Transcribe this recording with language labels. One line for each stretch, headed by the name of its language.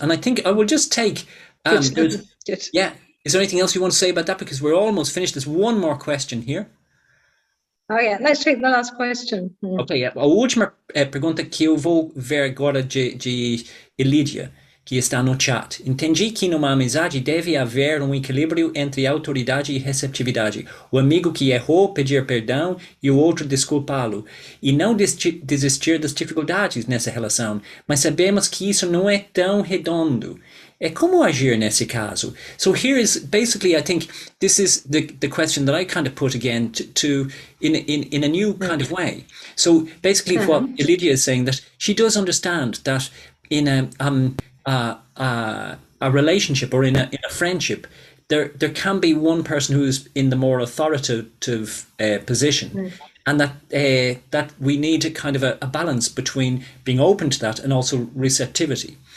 English: And I think I will just take... Good. Yeah. Is there anything else you want to say about that? Because we're almost finished. There's one more question here. Oh, yeah. Let's take the last question.
Portuguese: Ok, a última pergunta que eu vou ver agora de Lídia, que está no chat. Entendi que numa amizade deve haver um equilíbrio entre autoridade e receptividade. O amigo que errou pedir perdão e o outro desculpá-lo. E não desistir das dificuldades nessa relação. Mas sabemos que isso não é tão redondo. Como agir nesse caso?
English: So here is basically, I think this is the question that I kind of put again to in a new kind of way. So basically what Lydia is saying, that she does understand that in a relationship or in a friendship, there can be one person who's in the more authoritative position, and that we need a kind of a balance between being open to that and also receptivity.